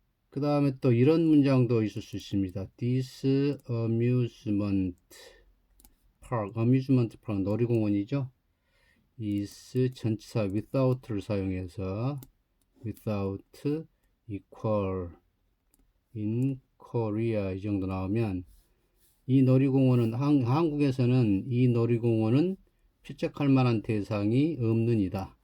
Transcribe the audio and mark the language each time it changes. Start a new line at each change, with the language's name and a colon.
Korean: 그 다음에 또 이런 문장도 있을 수 있습니다.
English: This amusement park
Korean: 놀이공원이죠. is 전치사 without를 사용해서
English: without equal in Korea
Korean: 이 정도 나오면 이 놀이공원은 한국에서는 이 놀이공원은 필적할 만한 대상이 없는 이다.